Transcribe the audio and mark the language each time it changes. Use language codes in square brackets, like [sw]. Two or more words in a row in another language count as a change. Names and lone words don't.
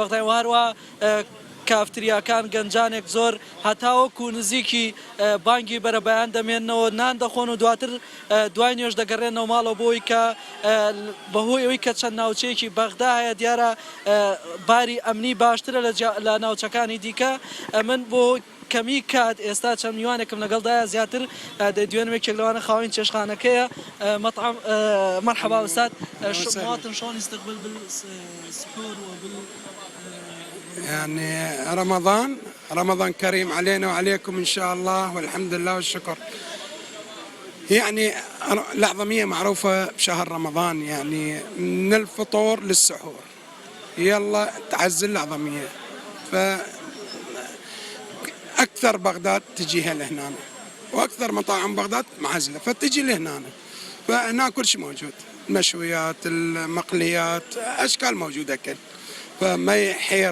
[ckb] بەغدای و هەروە کافتریاکان گەنجانێک زۆر هەتاوەکو نزیکی بانگی بەرەبەیان دەمێنەوە نان دەخۆن و دواتر دوای نوێژ دەگەڕێنەوە ماڵەوە بۆی کە بەهۆی ئەوەی کە چەند ناوچەیەکی بەغدا هەیە دیارە باری ئەمنی باشترە لە ناوچەکانی دیکە من بۆ کەمی کات ئێستا چەند میوانێکم لەگەڵدایە زیاتر دەدوێنێکێک لەوانە خاوین چێشخانەکەیە [ar] مەطعم مرحبا ئەستاد مواطن شلون يستقبل بالسحور وبال يعني رمضان كريم علينا وعليكم إن شاء الله والحمد لله والشكر. يعني الأعظمية معروفة بشهر رمضان يعني من الفطور للسحور يلا تعزل الأعظمية فأكثر بغداد تجيها لهنا وأكثر مطاعم بغداد معزلة فتجي لهنا فهنا كل شيء موجود المشويات المقليات أشكال موجودة كل فما يحير